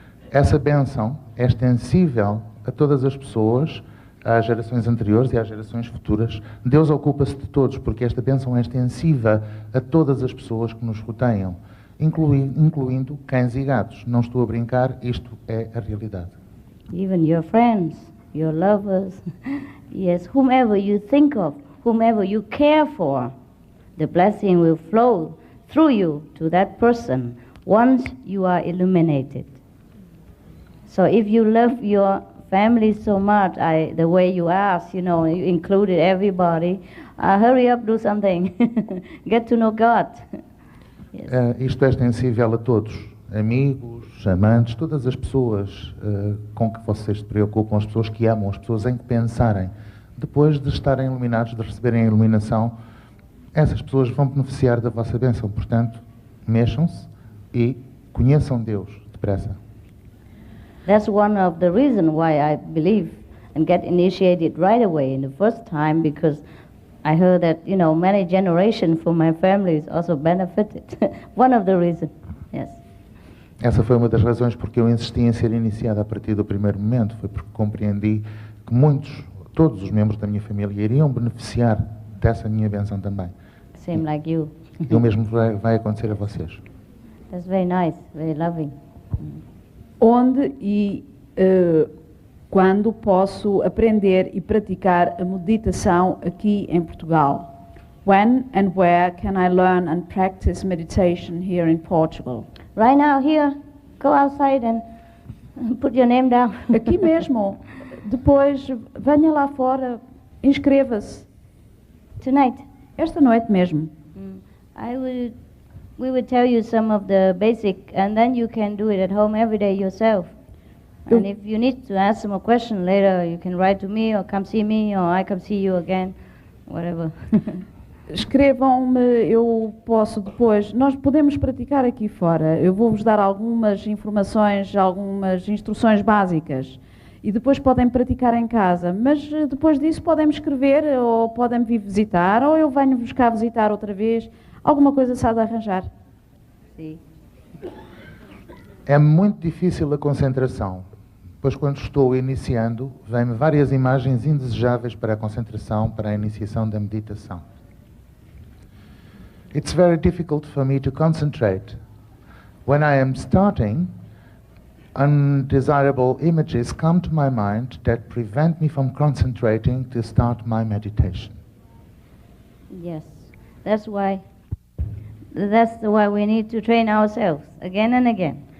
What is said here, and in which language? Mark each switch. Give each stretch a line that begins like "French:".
Portuguese: Essa bênção é extensível a todas as pessoas, às gerações anteriores e às gerações futuras. Deus ocupa-se de todos, porque esta bênção é extensiva a todas as pessoas que nos rodeiam, incluindo cães e gatos. Não estou a brincar, isto é a realidade.
English: Even your friends, your lovers, yes, whomever you think of, whomever you care for, the blessing will flow through you to that person once you are illuminated. So if you love your family so much, the way you asked, you included everybody, hurry up, do something. Get to know God. Yes.
Portuguese: Isto é extensível a todos, amigos, amantes, todas as pessoas com que vocês se preocupam, as pessoas que amam, as pessoas em que pensarem. Depois de estarem iluminados, de receberem a iluminação, essas pessoas vão beneficiar da vossa bênção. Portanto, mexam-se e conheçam Deus depressa.
English: That's one of the reasons why I believe and get initiated right away in the first time, because I heard that, many generations from my family is also benefited. One of the reasons, yes.
Portuguese: Essa foi uma das razões porque eu insisti em ser iniciado a partir do primeiro momento, foi porque compreendi que todos os membros da minha família iriam beneficiar dessa minha bênção também.
English: Same like you.
Portuguese: E o mesmo vai acontecer a vocês.
English: That's very nice, very loving.
Portuguese: Onde e quando posso aprender e praticar a meditação aqui em Portugal?
English: When and where can I learn and practice meditation here in Portugal? Right now, here, go outside and put your name down.
Portuguese: Aqui mesmo. Depois, venha lá fora, inscreva-se.
English: Tonight.
Portuguese: Esta noite mesmo.
English: We will tell you some of the basic, and then you can do it at home every day yourself. And if you need to ask some question later, you can write to me or come see me or I come see you again, whatever.
Portuguese: Escrevam-me, eu posso depois. Nós podemos praticar aqui fora. Eu vou-vos dar algumas informações, algumas instruções básicas. E depois podem praticar em casa. Mas depois disso podem me escrever ou podem me vir visitar ou eu venho-vos cá visitar outra vez. Alguma coisa se há de arranjar. Sim. É muito difícil a concentração, pois quando estou iniciando, vêm-me várias imagens indesejáveis para a concentração, para a iniciação da meditação.
English: It's very difficult for me to concentrate. When I am starting, undesirable images come to my mind that prevent me from concentrating to start my meditation. Yes, that's why we need to train ourselves again and again.